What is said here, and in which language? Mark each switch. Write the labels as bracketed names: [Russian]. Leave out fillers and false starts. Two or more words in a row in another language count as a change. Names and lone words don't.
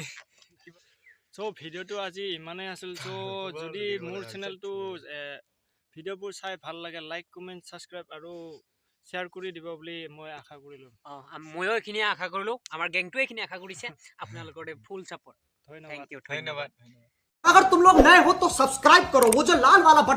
[Assamese] সো ভিডিওটো আজি ইমানে আছিল সো যদি মোৰ চেনেলটো ভিডিওবোৰ চাই ভাল লাগে [English] like comment subscribe [Assamese] আৰু শেয়ার কৰি দিব বুলি মই আশা কৰিলো ময়ো এইখিনি আশা কৰিলো আমাৰ গেংটোৱে এইখিনি আশা কৰিছে আপোনালোকৰ [English] full support [Assamese] ধন্যবাদ ধন্যবাদ [Hindi] अगर तुम लोग नए हो तो सब्सक्राइब करो वो जो लाल वाला बटन